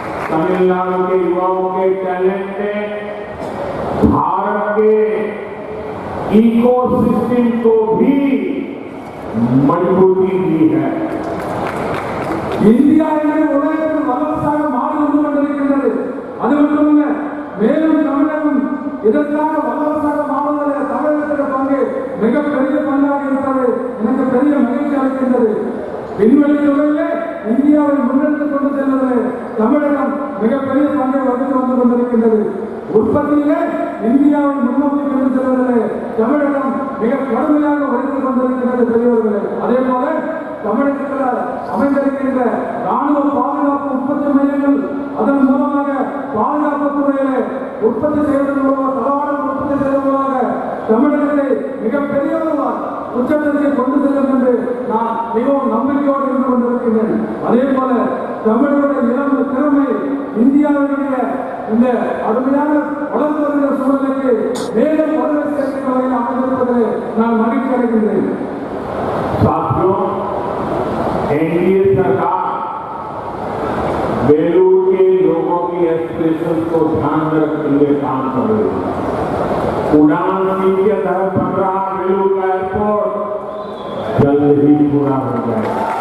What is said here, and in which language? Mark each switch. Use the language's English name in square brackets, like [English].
[Hindi] तमिलनाडु के युवाओं के टैलेंट ने भारत के इकोसिस्टम को भी मजबूती दी है। [Tamil] இந்தியா என்று உலகத்தில் வல்லரசாக மாறி வந்து கொண்டிருக்கின்றது. அது மட்டுமல்ல, மேலும் தமிழகம் இதற்காக வல்லரசாக மாறுவதில் தமிழகத்தின் பங்கு மிகப்பெரிய பங்காக இருக்கிறது. எனக்கு பெரிய மகிழ்ச்சி அளிக்கின்றது. விண்வெளி துறையிலே இந்தியாவை முன்னெடுத்துக் கொண்டு செல்வதில் தமிழகம் மிகப்பெரிய பங்கை வகித்து வந்து கொண்டிருக்கின்றது. உற்பத்தியிலே இந்தியாவை முன்னோக்கி கொண்டு செல்வதிலே தமிழகம் மிக கடுமையாக உழைத்துக் கொண்டிருக்கிறது பெரியவர்களே. அதே போல தமிழகத்தில் அமைந்திருக்கின்ற ராணுவ பாதுகாப்பு உற்பத்தி மையங்கள், அதன் மூலமாக பாதுகாப்பு துறையிலே உற்பத்தி செய்வதன் மூலமாக தளவாடங்கள் உற்பத்தி செய்வதன் மூலமாக தமிழகத்தை மிகப்பெரிய உச்சத்திற்கு கொண்டு செல்லும் என்று நான் மிகவும் நம்பிக்கையோடு இருந்து கொண்டிருக்கின்றேன். அதே போல தமிழருடைய இளம் திறமை இந்தியாவினுடைய இந்த அருமையான வளர்ந்து வருகிற சூழலுக்கு மேலும் வலுவை சேர்க்கிற வகையில் அமைந்திருப்பதில் நான் மகிழ்ச்சி அடைகின்றேன். [Hindi] साथियों, एनडीए सरकार बेलूर के लोगों की एस्पिरेशन को ध्यान में रखते हुए काम कर रही है। उड़ान नीति के तहत बन रहा बेलूर का एयरपोर्ट जल्द ही पूरा हो जाएगा।